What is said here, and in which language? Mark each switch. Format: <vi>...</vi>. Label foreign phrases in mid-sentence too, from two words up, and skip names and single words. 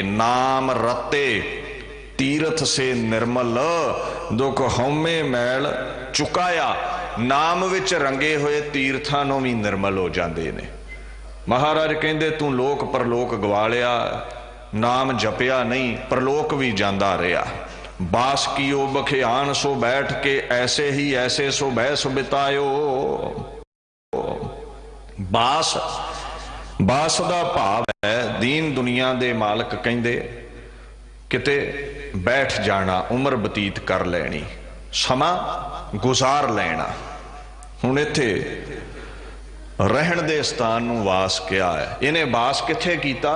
<pa>ਨਾਮ ਰਤੇ ਤੀਰਥ ਸੇ ਨਿਰਮਲ, ਦੁਖ ਹਉਮੈ ਮੈਲ ਚੁਕਾਇਆ। ਨਾਮ ਵਿਚ ਰੰਗੇ ਹੋਏ ਤੀਰਥਾਂ ਨੂੰ ਭੀ ਨਿਰਮਲ ਹੋ ਜਾਂਦੇ ਨੇ। ਮਹਾਰਾਜ ਕਹਿੰਦੇ ਤੂ ਲੋਕ ਪਰਲੋਕ ਗਵਾ ਲਿਆ, ਨਾਮ ਜਪਿਆ ਨਹੀਂ, ਪਰਲੋਕ ਭੀ ਜਾਂਦਾ ਰਿਹਾ। ਬਾਸ ਕੀਓ ਬਖਿਆਨ ਸੋ ਬੈਠ ਕੇ, ਐਸੇ ਹੀ ਐਸੇ ਸੋ ਬੈਸ ਬਿਤਾਇਓ। ਬਾਸ, ਬਾਸ ਦਾ ਭਾਵ ਹੈ ਦੀਨ ਦੁਨੀਆ ਦੇ ਮਾਲਕ। ਕਹਿੰਦੇ ਕਿਤੇ ਬੈਠ ਜਾਣਾ, ਉਮਰ ਬਤੀਤ ਕਰ ਲੈਣੀ, ਸਮਾ ਗੁਜ਼ਾਰ ਲੈਣਾ। ਹੁਣ ਇੱਥੇ ਰਹਿਣ ਦੇ ਸਥਾਨ ਨੂੰ ਵਾਸ ਕਿਹਾ ਹੈ। ਇਨ੍ਹਾਂ ਵਾਸ ਕਿੱਥੇ ਕੀਤਾ?</pa>